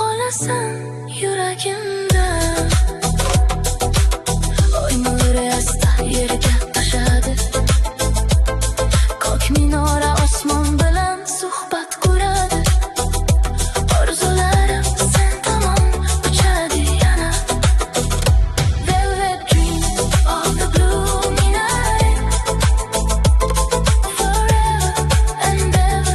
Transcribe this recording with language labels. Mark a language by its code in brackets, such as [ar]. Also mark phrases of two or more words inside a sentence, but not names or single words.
[uz] turasan yuragimda. Oy nuri asta yerga toshadi, ko'k minora osmon bilan suhbat quradi. Orzularim sen tomon uchadi yana. [en] Velvet dream of the blue night, forever and ever.